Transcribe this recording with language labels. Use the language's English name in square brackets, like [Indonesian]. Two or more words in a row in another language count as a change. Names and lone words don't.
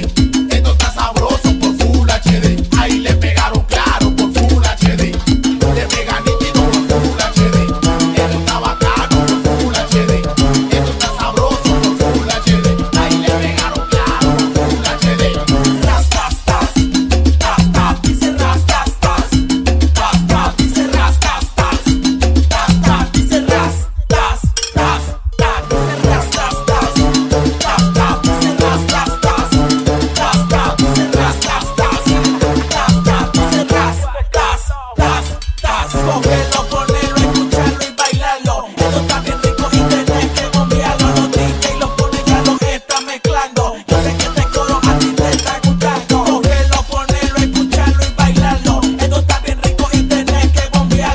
[Spanish] Esto está sabroso por [English] Full HD. [Spanish] Ahí le pegaron claro por [English] Full HD. [Spanish] Le pega nítido por [English] Full HD. [Spanish] Esto está bacano por [English] Full HD. [Spanish] Esto está sabroso por [English] Full HD. [Spanish] Ahí le pegaron claro por [English] Full HD. [Spanish] Ras, tas, tas. Tas, tas, dice ras, tas, tas. Tas, tas, dice ras, tas, tas. Tas, tas, dice ras, tas, tas. Tas, dice ras, tas, tas. Tas, tas, dice ras, tas, tas. Tas, tas, dice ras, tas, tas. Tas, tas, dice ras, tas, tas, tas. Cógelo, ponelo, escucharlo y bailarlo. Esto está bien rico y tenés que bombearlo. Los DJ los ponen, ya los está mezclando. Yo sé que este coro a ti te está gustando. Cógelo, ponelo, escucharlo y bailarlo. Esto está bien rico y tenés que bombearlo.